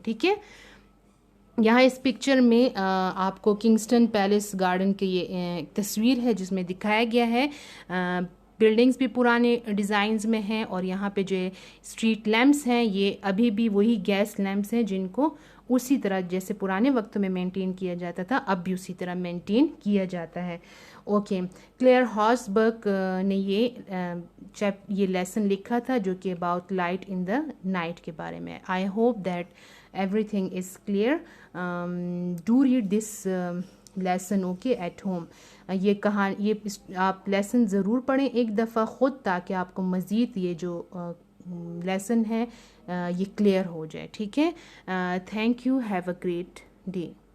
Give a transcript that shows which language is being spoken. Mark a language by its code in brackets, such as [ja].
[ur] ٹھیک ہے, یہاں اس پکچر میں آپ کو کنگسٹن پیلس گارڈن کی یہ تصویر ہے جس میں دکھایا گیا ہے بلڈنگز بھی پرانے ڈیزائنز میں ہیں اور یہاں پہ جو اسٹریٹ لیمپس ہیں یہ ابھی بھی وہی گیس لیمپس ہیں جن کو اسی طرح جیسے پرانے وقتوں میں مینٹین کیا جاتا تھا اب بھی اسی طرح مینٹین کیا جاتا ہے. اوکے, کلیئر ہاسبرگ نے یہ لیسن لکھا تھا جو کہ about light in the night کے بارے میں. [en] I hope that everything is clear. Do read this lesson okay at home. [ur] یہ آپ لیسن ضرور پڑھیں ایک دفعہ خود تاکہ آپ کو مزید یہ جو لیسن ہے یہ کلیئر ہو جائے. ٹھیک ہے. [en] Thank you. Have a great day.